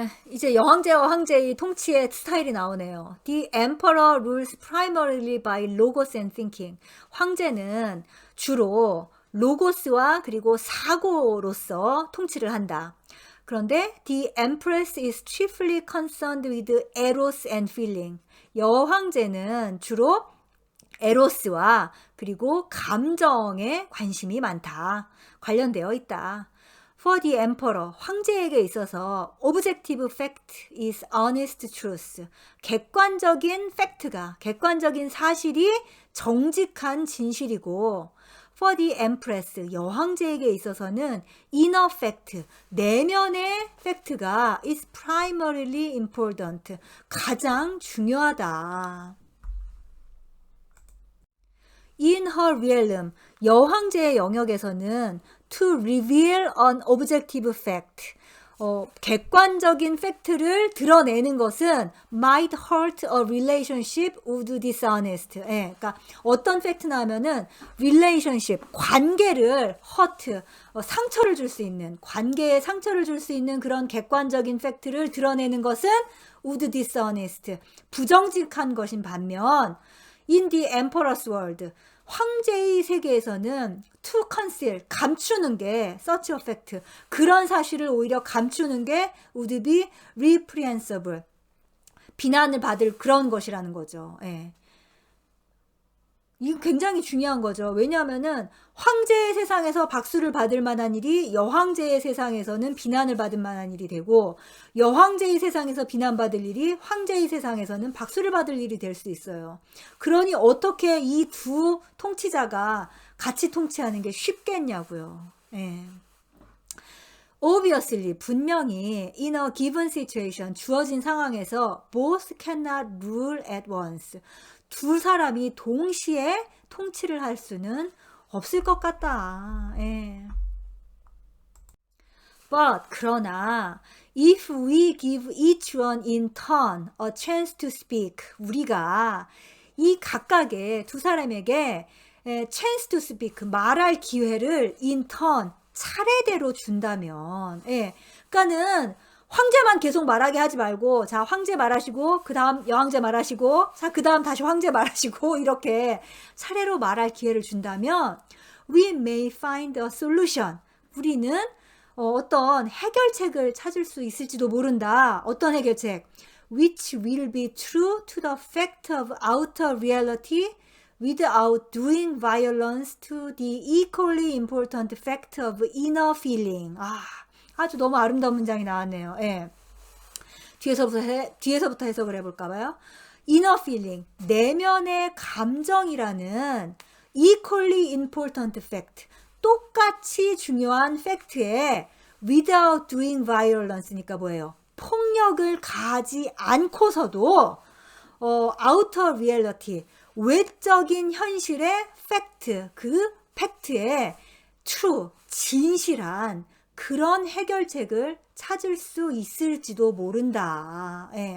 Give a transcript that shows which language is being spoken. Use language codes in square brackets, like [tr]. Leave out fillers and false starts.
[ko] 이제 여황제와 황제의 통치의 스타일이 나오네요. [en] The emperor rules primarily by logos and thinking. [ko] 황제는 주로 로고스와 그리고 사고로서 통치를 한다. [en] 그런데 the empress is chiefly concerned with eros and feeling. [ko] 여황제는 주로 에로스와 그리고 감정에 관심이 많다. 관련되어 있다. [en] For the emperor, [ko] 황제에게 있어서 [en] objective fact is honest truth. [ko] 객관적인 사실이 정직한 진실이고 [en] For the empress, [ko] 여황제에게 있어서는 [en] inner fact, [ko] 내면의 팩트가 [en] is primarily important, [ko] 가장 중요하다. [en] In her realm, [ko] 여황제의 영역에서는 [en] to reveal an objective fact, [ko] 객관적인 팩트를 드러내는 것은 [en] might hurt a relationship would dishonest. [ko] 그러니까 어떤 팩트나 하면은 relationship, 관계를 hurt, 상처를 줄 수 있는, 관계에 상처를 줄 수 있는 그런 객관적인 팩트를 드러내는 것은 [en] would dishonest, [ko] 부정직한 것인 반면 [en] in the emperor's world, [ko] 황제의 세계에서는 [en] to conceal, [ko] 감추는 게 [en] such a fact, [ko] 그런 사실을 오히려 감추는 게 [en] would be reprehensible, [ko] 비난을 받을 그런 것이라는 거죠. 이거 굉장히 중요한 거죠. 왜냐하면은 황제의 세상에서 박수를 받을 만한 일이 여황제의 세상에서는 비난을 받을 만한 일이 되고 여황제의 세상에서 비난받을 일이 황제의 세상에서는 박수를 받을 일이 될 수 있어요. 그러니 어떻게 이 두 통치자가 같이 통치하는 게 쉽겠냐고요. [en] Obviously, [ko] 분명히 [en] in a given situation, [ko] 주어진 상황에서 [en] both cannot rule at once. [ko] 두 사람이 동시에 통치를 할 수는 없을 것 같다. [en] But [ko] 그러나 [en] if we give each one in turn a chance to speak, [ko] 우리가 이 각각의 두 사람에게 [en] chance to speak, [ko] 말할 기회를 [en] in turn, [ko] 차례대로 준다면, 그러니까는 황제만 계속 말하게 하지 말고, 자, 황제 말하시고, 그 다음 여황제 말하시고, 자, 그 다음 다시 황제 말하시고, 이렇게 차례로 말할 기회를 준다면, [en] we may find a solution. [ko] 우리는 어떤 해결책을 찾을 수 있을지도 모른다. 어떤 해결책? [en] Which will be true to the fact of outer reality without doing violence to the equally important fact of inner feeling. [ko] 아주 너무 아름다운 문장이 나왔네요. 뒤에서부터 해석을 해볼까 봐요. [en] inner feeling, [ko] 내면의 감정이라는 [en] equally important fact, [ko] 똑같이 중요한 팩트에 [en] without doing violence [ko] 니까 뭐예요? 폭력을 가하지 않고서도 [en] outer reality, [ko] 외적인 현실의 fact, 그 팩트에 true, 진실한 그런 해결책을 찾을 수 있을지도 모른다.